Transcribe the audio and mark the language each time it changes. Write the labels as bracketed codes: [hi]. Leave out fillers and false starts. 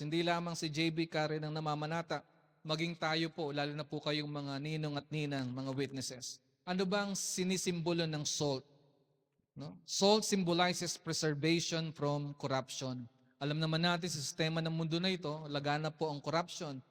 [tl] Hindi lamang si JB Karen ang namamanata, maging tayo po, lalo na po kayong mga ninong at ninang, mga witnesses. Ano bang sinisimbolo ng salt? No? [en] Salt symbolizes preservation from corruption. [tl] Alam naman natin sa sistema ng mundo na ito, laganap po ang corruption.